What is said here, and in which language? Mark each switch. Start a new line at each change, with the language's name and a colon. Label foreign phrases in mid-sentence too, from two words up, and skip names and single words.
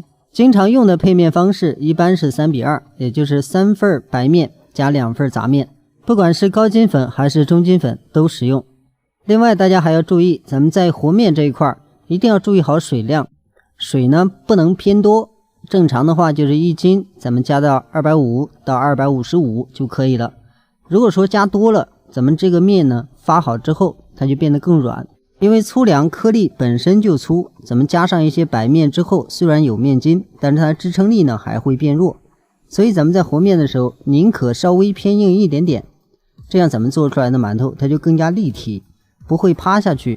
Chinese: 經常用的配面方式一般是3:2，也就是3份白面加2份雜面，不管是高筋粉還是中筋粉都適用。另外大家還要注意，咱們在和面這一塊一定要注意好水量，水呢不能偏多，正常的話就是1斤咱們加到250到255就可以了。如果說加多了，咱們這個面呢發好之後它就變得更軟，因為粗糧顆粒本身就粗，咱們加上一些白面之後，雖然有面筋，但是它支撐力呢還會變弱，所以咱們在和面的時候寧可稍微偏硬一點點，這樣咱們做出來的饅頭它就更加立體，不會趴下去。